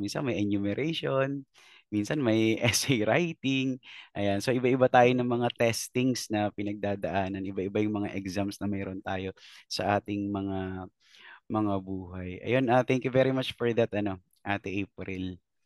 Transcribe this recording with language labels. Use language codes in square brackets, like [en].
[tl] Minsan may enumeration, minsan may essay writing. Ayan, so iba-iba tayo ng mga testings na pinagdadaanan, iba-iba yung mga exams na mayroon tayo sa ating mga buhay. Ayun, [en] thank you very much for that, Ate April.